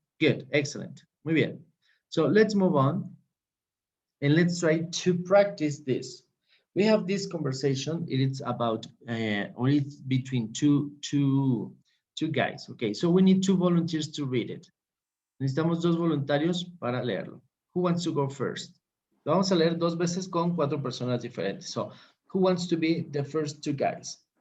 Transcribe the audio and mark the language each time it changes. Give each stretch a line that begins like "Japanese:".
English: Good. Excellent.
Spanish: Muy bien.
English: So let's move on. And let's try to practice this. We have this conversation. It is about, or it's between two guys. Okay, so we need two volunteers to read it.
Spanish: Necesitamos dos voluntarios para leerlo.
English: Who wants to go first?
Spanish: Lo vamos a leer dos veces con cuatro personas diferentes.
English: So, who wants to be the first two guys?